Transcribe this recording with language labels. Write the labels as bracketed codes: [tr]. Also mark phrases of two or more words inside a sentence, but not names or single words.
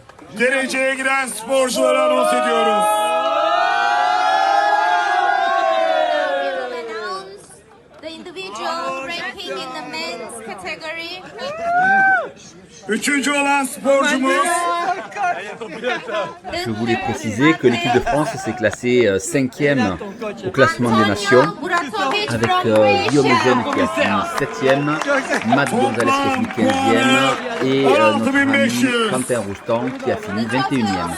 [tr] dereceye giren sporcuları anons ediyoruz. [en] Announce the individual ranking in the men's category. [tr] Üçüncü olan sporcumuz [fr] Je voulais préciser que l'équipe de France s'est classée 5e au classement des nations, avec Guillaume Eugène qui a fini 7e, Matt Gonzalez qui a fini 15e et notre ami Quentin Roustan qui a fini 21e.